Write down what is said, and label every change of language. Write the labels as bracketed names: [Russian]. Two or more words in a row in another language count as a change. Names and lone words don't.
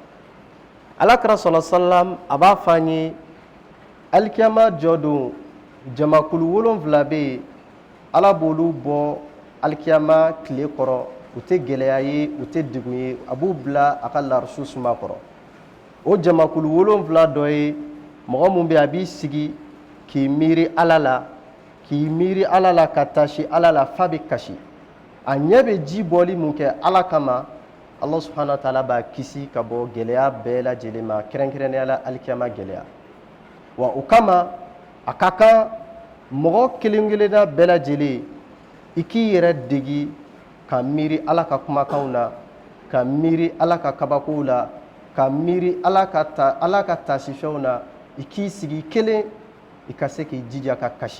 [Bambara] Alakira sɔlɔ salam a b'a fɔ an ye alikiyama jɔ don jamakulu 7 bɛ yen ala b'olu bɔ alikiyama tile kɔrɔ u tɛ gɛlɛya ye u tɛ degun ye a b'u bila a ka larisu suma kɔrɔ. O jamakulu 7 dɔ ye mɔgɔ mun bɛ a b'i sigi k'i miiri ala la ka taasi ala la fa bɛ kasi a ɲɛ bɛ ji bɔli mun kɛ ala kama [Arabic] الله سبحانه و تعالى [Bambara] b'a kisi ka bɔ gɛlɛya bɛɛ lajɛlen ma kɛrɛnkɛrɛnnenya la alikiyama gɛlɛya. Wa o kama a ka kan mɔgɔ kelen kelenna bɛɛ lajɛlen i k'i yɛrɛ degi ka miiri ala ka kumakanw na ka miiri ala ka kabakow la ka miiri ala ka taasifɛnw na i k'i sigi kelen i ka se k'i jija ka kasi.